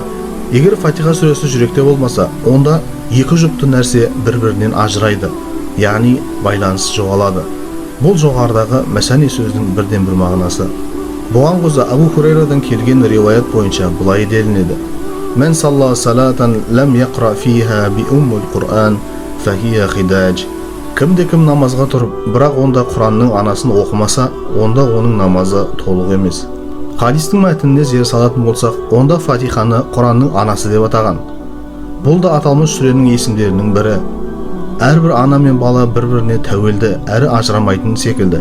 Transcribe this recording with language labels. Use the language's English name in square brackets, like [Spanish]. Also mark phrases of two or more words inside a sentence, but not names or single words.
[Kazakh] Егер Фатиха сүресі жүректе болмаса, онда екі жұпты нәрсе бір-бірінен ажырайды, яғни байланыс жоғалады. Бұл жоғарыдағы мәсәни сөздің бірден бір мағынасы. Бұған қоса Абу Хурайрадан келген риуаят бойынша бұлай делінеді: [Arabic] "من صلى صلاة لم يقرأ فيها بأم القرآن فهي خداج." [Kazakh] Кім-де-кім намазға тұрып, бірақ онда Құранның анасын оқымаса, онда оның намазы толық емес. Хадистің мәтініне зер салатын болсақ, онда Фатиханы Құранның анасы деп атаған. Бұл да аталмыш сүренің есімдерінің бірі. Әрбір ана мен бала бір-біріне тәуелді, әрі ажырамайтын секілді.